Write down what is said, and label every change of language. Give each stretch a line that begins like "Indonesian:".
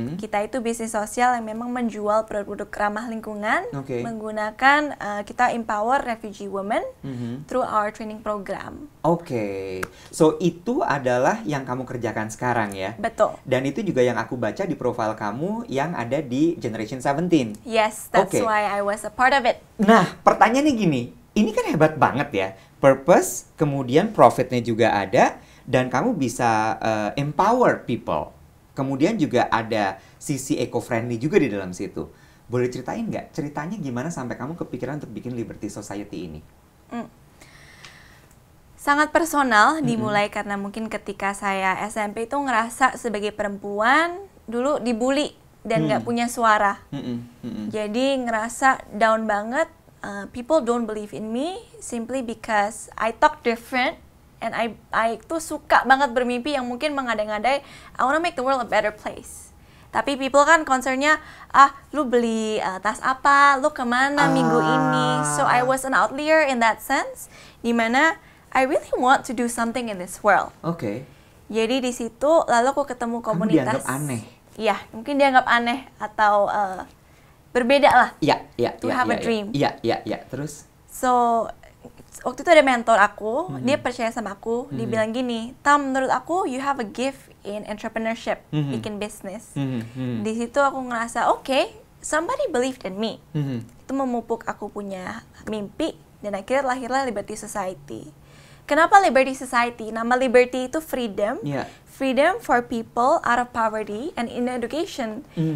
Indonesian: Kita itu bisnis sosial yang memang menjual produk-produk ramah lingkungan, menggunakan kita
English: empower refugee women through our training program.
Indonesian: So itu adalah yang kamu kerjakan sekarang ya? Betul. Dan itu juga yang aku baca di profil kamu yang ada di Generation 17.
English: Yes, that's why I was a part of it.
Indonesian: Nah, pertanyaannya gini, ini kan hebat banget ya. Purpose, kemudian profitnya juga ada, dan kamu bisa empower people. Kemudian juga ada sisi eco-friendly juga di dalam situ. Boleh ceritain nggak? Ceritanya gimana sampai kamu kepikiran untuk bikin Liberty Society ini? Sangat personal, dimulai karena mungkin ketika saya SMP itu ngerasa sebagai perempuan, dulu dibully dan nggak punya suara. Jadi ngerasa down banget,
English: people don't believe in me simply because I talk different. And I
Indonesian: tuh suka banget bermimpi yang mungkin mengada-ngadai,
English: I wanna make the world a better place.
Indonesian: Tapi people kan concernnya, lu beli tas apa, lu kemana minggu ini.
English: So I was an outlier in that sense, dimana I really want to do something in this world.
Indonesian: Jadi di situ lalu aku ketemu komunitas. Kamu dianggap aneh? Iya, mungkin dianggap aneh atau berbeda lah. Iya.
English: To have a dream.
Indonesian: Iya. Terus? So waktu itu ada mentor aku, dia percaya sama aku, dia bilang gini, Tam, menurut aku
English: you have a gift in entrepreneurship,
Indonesian: bikin bisnis. Di situ aku ngerasa,
English: somebody believed in me.
Indonesian: Itu memupuk aku punya mimpi, dan akhirnya lahirlah Liberty Society. Kenapa Liberty Society? Nama Liberty itu freedom.
English: Freedom for people out of poverty and in education.